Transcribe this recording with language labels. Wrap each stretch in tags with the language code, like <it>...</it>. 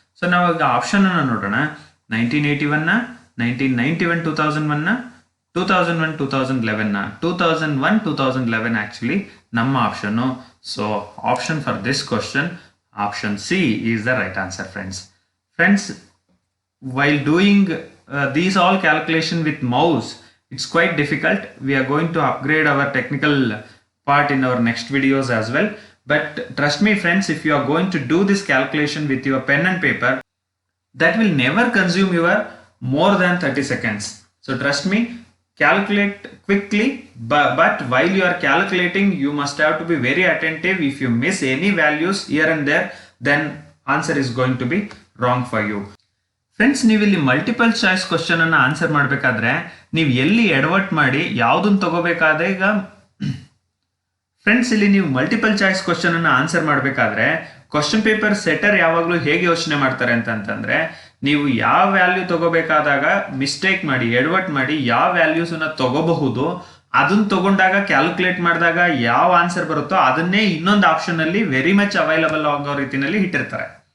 <kn>So ನಾವಾಗ option ಅನ್ನು ನೋಡೋಣ. 1981, 1991, 2001, 2001, 2011, 2001, 2011 actually ನಮ್ಮ option.</kn> <en>So option for this question, option C is the right answer friends. While doing these all calculation with mouse, it's quite difficult. We are going to upgrade our technical part in our next videos as well. But trust me friends, if you are going to do this calculation with your pen and paper, that will never consume your more than 30 seconds. So trust me, calculate quickly, but while you are calculating, you must have to be very attentive. If you miss any values here and there, then answer is going to be wrong for you.</en> <kn>Friends, ನೀವು ಇಲ್ಲಿ multiple choice question ಅನ್ನ answer ಮಾಡಬೇಕಾದ್ರೆ ನೀವು ಎಲ್ಲಿ ಎಡವಟ್ ಮಾಡಿ ಯಾವುದನ್ನು ತಗೋಬೇಕಾದ್ರೆ, ಈಗ ಫ್ರೆಂಡ್ಸ್ ಇಲ್ಲಿ ನೀವು ಮಲ್ಟಿಪಲ್ ಚಾಯ್ಸ್ ಕ್ವಶನ್ ಅನ್ನ ಆನ್ಸರ್ ಮಾಡಬೇಕಾದ್ರೆ ಕ್ವಶನ್ ಪೇಪರ್ ಸೆಟರ್ ಯಾವಾಗಲೂ ಹೇಗೆ ಯೋಚನೆ ಮಾಡ್ತಾರೆ ಅಂತಂದ್ರೆ, ನೀವು ಯಾವ ವ್ಯಾಲ್ಯೂ ತಗೋಬೇಕಾದಾಗ ಮಿಸ್ಟೇಕ್ ಮಾಡಿ ಎಡವಟ್ ಮಾಡಿ ಯಾವ ವ್ಯಾಲ್ಯೂಸ್ ಅನ್ನ ತಗೋಬಹುದು, ಅದನ್ನ ತಗೊಂಡಾಗ ಕ್ಯಾಲ್ಕುಲೇಟ್ ಮಾಡಿದಾಗ ಯಾವ ಆನ್ಸರ್ ಬರುತ್ತೋ ಅದನ್ನೇ ಇನ್ನೊಂದು ಆಪ್ಷನ್ ಅಲ್ಲಿ ವೆರಿ ಮಚ್ ಅವೈಲಬಲ್ ಆಗೋ ರೀತಿಯಲ್ಲಿ ಇಟ್ಟಿರ್ತಾರೆ.</kn>